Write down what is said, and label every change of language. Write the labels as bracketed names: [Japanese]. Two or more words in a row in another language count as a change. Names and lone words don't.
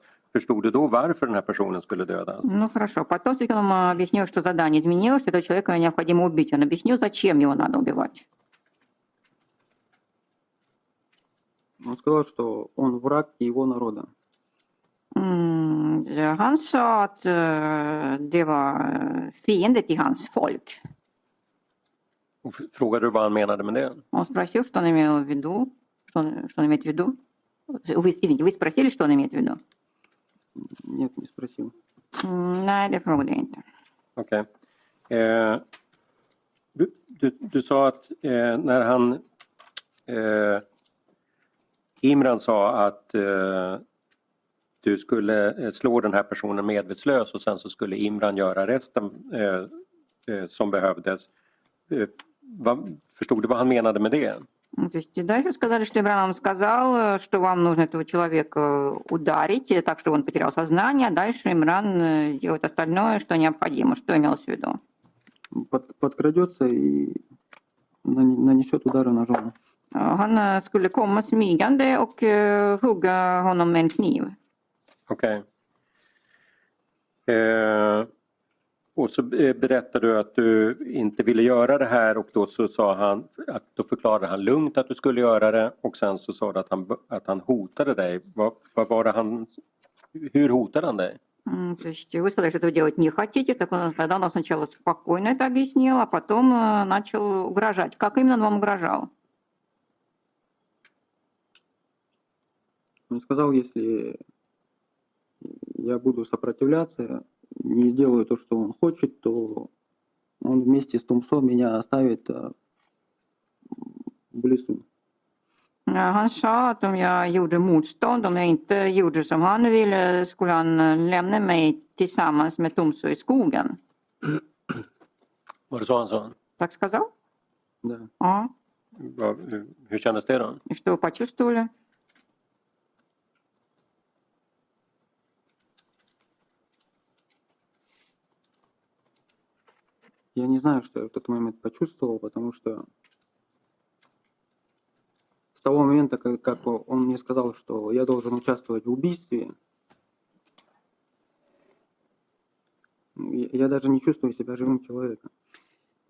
[Swedish] Förstod du då varför den här personen skulle dödas? [Russian] Ну хорошо. Потом он объяснил, что задание изменилось, что этого человека необходимо убить. Он объяснил, зачем его надо убивать. Он сказал, что он враг его народа. [Swedish] Han sa att det var fiende till hans folk. Och frågade du vad han menade med det? [Russian] Он спросил, что он имел в виду. Что он имеет в виду? Извините, вы спросили, что он имеет в виду? Нет, не спросил. [Swedish] Nej, det frågade jag inte. Okej. Du sa att när han Imran sa att du skulle slå den här personen medvetslös och sen så skulle Imran göra resten som behövdes. Förstod du vad han menade med det? [Russian] То есть дальше сказали, что Имран вам сказал, что вам нужно этого человека ударить, так что он потерял сознание, а дальше Имран делает остальное, что необходимо. Что имелось в виду? Подкрадется и нанесет удары ножом. [Swedish] Han skulle komma smygande och hugga honom med en kniv. Okej. Och så berättade du att du inte ville göra det här och då så sa han att då förklarade han lugnt att du skulle göra det och sen så sa du att han hotade dig. Vad var det hur hotade han dig? [Russian] То есть вы сказали, что этого делать не хотите, так он тогда нам сначала спокойно это объяснил, а потом начал угрожать. Как именно он вам угрожал? Он сказал, если я буду сопротивляться, не сделаю то, что он хочет, то он вместе с Тумсо меня оставит в лесу. [Swedish] Han sa att om jag gjorde motstånd, om jag inte gjorde som han ville, skulle han lämna mig tillsammans med Tumsо i skogen. Var det så han sa? [Russian] Так сказал? Да. [Swedish] Ja. Hur kändes det då? [Russian] И что вы почувствовали? Я не знаю, что я в тот момент почувствовал, потому что с того момента, как он мне сказал, что я должен участвовать в убийстве, я даже не чувствую себя живым человеком.